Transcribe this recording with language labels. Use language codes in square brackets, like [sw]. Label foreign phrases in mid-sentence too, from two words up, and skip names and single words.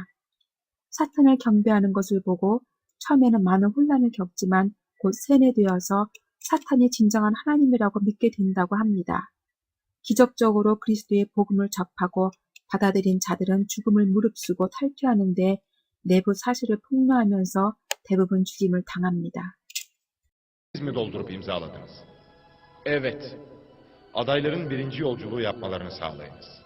[ko] 사탄을 경배하는 것을 보고 처음에는 많은 혼란을 겪지만 곧 세뇌되어서 사탄이 진정한 하나님이라고 믿게 된다고 합니다. 기적적으로 그리스도의 복음을 접하고 받아들인 자들은 죽음을 무릅쓰고 탈퇴하는데 내부 사실을 폭로하면서 대부분 죽임을 당합니다. [tr] doldurup imzaladınız. Evet. Adayların birinci yolculuğu yapmalarını sağlayınız.